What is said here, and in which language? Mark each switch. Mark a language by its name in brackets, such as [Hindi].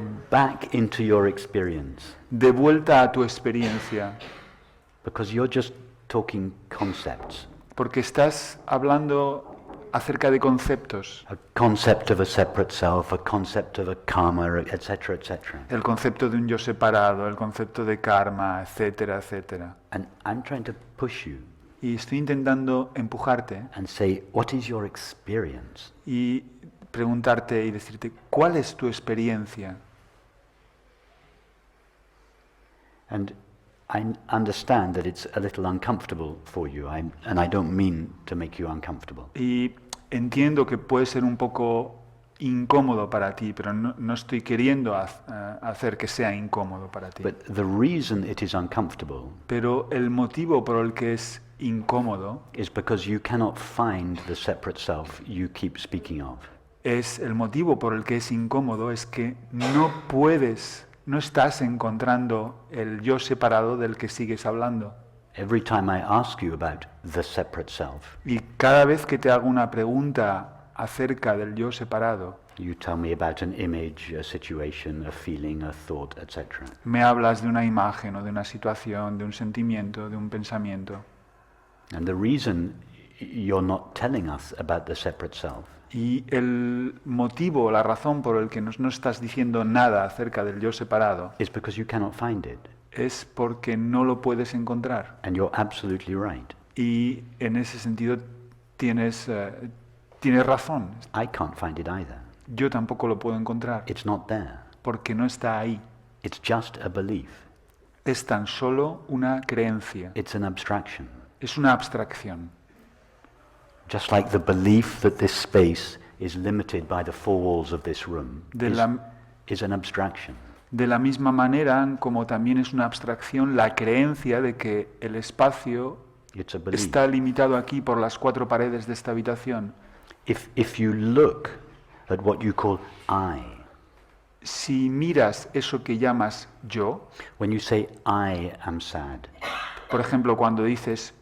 [English] back into your experience, [Spanish] de vuelta a tu experiencia, [English] because you're just talking concepts. [Spanish] porque estás hablando acerca de conceptos, [English] A concept of a separate self, a concept of a karma, etc., etc. [Spanish] el concepto de un yo separado, el concepto de karma, etcétera, etcétera. [English] And I'm trying to push you [Spanish] Y estoy intentando empujarte [English] and say, what is your experience? [Spanish] y preguntarte y decirte, ¿cuál es tu experiencia? [English] And I understand that it's a little uncomfortable for you, and I don't mean to make you uncomfortable. [Spanish] Y entiendo que puede ser un poco incómodo para ti, pero no estoy queriendo hacer que sea incómodo para ti. [English] But the reason it is uncomfortable [Spanish] Pero el motivo por el que es incómodo [English] is because you cannot find the separate self you keep speaking of. [Spanish] el motivo por el que es incómodo es que no estás encontrando el yo separado del que sigues hablando. [English] Every time I ask you about the separate self, [Spanish] Y cada vez que te hago una pregunta acerca del yo separado, [English] you tell me about an image, a situation, a feeling, a thought, etc. [Spanish] me hablas de una imagen o de una situación, de un sentimiento, de un pensamiento. [English] And the reason you're not telling us about the separate self [Spanish] Y el motivo, la razón por el que no estás diciendo nada acerca del yo separado [English] is because you cannot find it. [Spanish] es porque no lo puedes encontrar. [English] And you're absolutely right. [Spanish] Y en ese sentido tienes razón. [English] I can't find it either. [Spanish] Yo tampoco lo puedo encontrar [English] It's not there. [Spanish] porque no está ahí. [English] It's just a belief. [Spanish] Es tan solo una creencia. [English] It's an abstraction. [Spanish] Es una abstracción. [English] Just like the belief that this space is limited by the four walls of this room is an abstraction. [Spanish] De la misma manera como también es una abstracción la creencia de que el espacio [English] It's a belief. [Spanish] está limitado aquí por las 4 paredes de esta habitación. [English] If you look at what you call I, [Spanish] Si miras eso que llamas yo, [English] when you say I am sad, [Spanish] por ejemplo, cuando dices